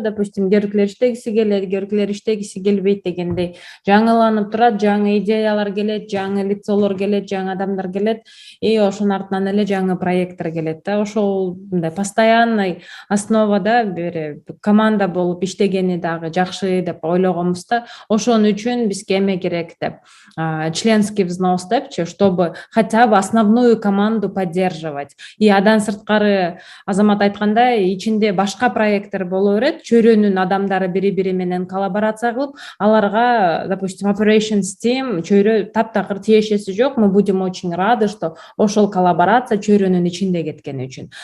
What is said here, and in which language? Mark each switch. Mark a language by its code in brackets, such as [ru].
[ky] Допустим, керкилер иштегиси келет, керкилер иштегиси келбейт дегендей жаңыланып турат, жаңы идеялар келет, жаңы лицолор келет, жаңы адамдар келет, и ошонун артынан эле жаңы проекттер келет да. Ошол мындай постоянный основада бир команда болуп иштегени дагы жакшы деп ойлогонбуз да. Ошон үчүн бизге эме керек деп, членский взнос депчи, [ru] чтобы хотя бы основную команду поддерживать. [ky] И адан сырткары Азамат айткандай, ичинде башка проекттер боло берет, чөйрөнүн адамдары бири-бири менен коллаборация кылып, аларга, допустим, [en] operations team [ky] чөйрө таптакыр тиешеси жок. [ru] Мы будем очень рады, что [ky] ошол коллаборация чөйрөнүн ичинде кеткени үчүн.